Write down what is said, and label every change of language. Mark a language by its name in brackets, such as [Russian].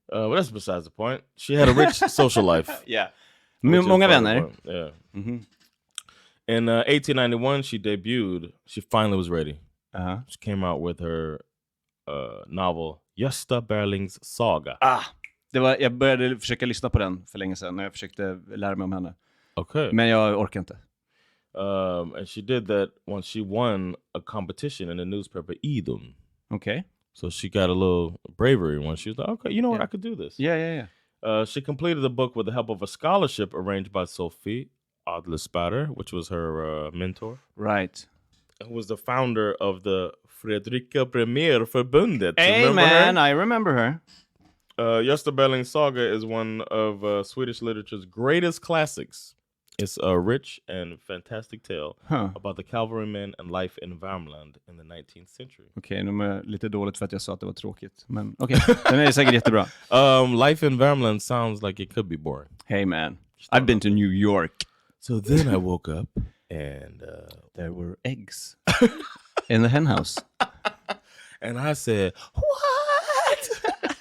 [English] But that's besides the point. She had a rich social life. [Swedish] Yeah. Många vänner. [English] Yeah. Mm-hmm. In 1891, she debuted. She finally was ready. She came out with her novel Gösta Berlings saga. [Swedish] Jag började försöka lyssna på den för länge sedan när jag försökte lära mig om henne. [English] Okay. [Swedish] Men jag orkar inte. [English] And she did that when she won a competition in the newspaper Idun. Okay. So she got a little bravery when she was like, okay, you know what, I could do this. Yeah. She completed the book with the help of a scholarship arranged by Sophie Adlerspatter, which was her mentor. Right. Who was the founder of the Fredrika Bremer-förbundet. Hey man, I remember her. Gösta Berling's saga is one of Swedish literature's greatest classics. It's a rich and fantastic tale about the cavalrymen and life in Värmland in the 19th century. [Swedish] Okej, nu är lite dåligt för att jag sa att det var tråkigt. Men okej, den är säkert jättebra. [English] Life in Värmland sounds like it could be boring. Hey man, I've been to New York. So then I woke up and there were eggs in the hen house. And I said, what?